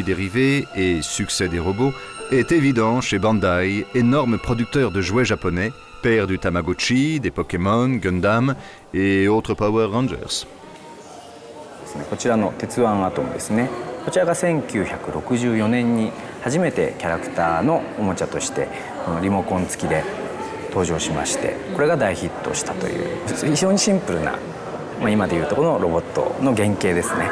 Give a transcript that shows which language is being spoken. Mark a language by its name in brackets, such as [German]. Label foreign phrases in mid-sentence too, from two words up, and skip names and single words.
[French] dérivés et succès des robots est évident chez Bandai, énorme producteur de jouets japonais, père du Tamagotchi, des Pokémon, Gundam et autres Power Rangers. [Japanese] こちらの鉄腕アトムですね。こちらが1964年に初めてキャラクターのおもちゃとしてこのリモコン付きで登場しまして、これが大ヒットしたという非常にシンプルな、今でいうとこのロボットの原型ですね。